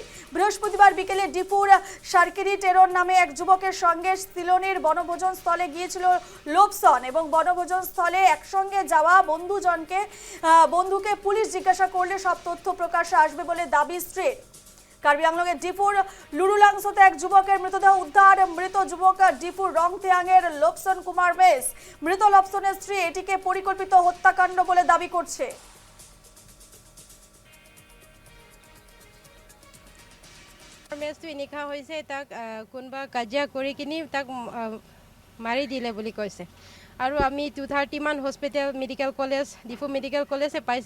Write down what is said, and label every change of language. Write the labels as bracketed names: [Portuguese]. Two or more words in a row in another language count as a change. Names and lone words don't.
[Bangla] বৃহস্পতিবার বিকেলে ডিফুর সার্কিরি টেরন নামে এক যুবকের সঙ্গে সিলোনির বনভোজন স্থলে গিয়েছিল লোকসন এবং বনভোজন স্থলে একসঙ্গে যাওয়া বন্ধুকে পুলিশ জিজ্ঞাসা করলে সব তথ্য প্রকাশ্যে আসবে বলে দাবি স্ত্রীর। কার্বি আংলংয়ের ডিফুর লুরুলাংসোতে এক যুবকের মৃতদেহ উদ্ধার। মৃত যুবক ডিফুর রংথিয়াং এর লোকসন কুমার মেস। মৃত লোকসনের স্ত্রী এটিকে পরিকল্পিত হত্যাকাণ্ড বলে দাবি করছে। [Assamese] মেছটো এনেকুৱা হৈছে তাক কোনোবা কাজিয়া কৰি কিনি তাক মাৰি দিলে বুলি কৈছে আৰু আমি 230 মান [English] hospital medical college Diphu medical college [Assamese] পাইছে।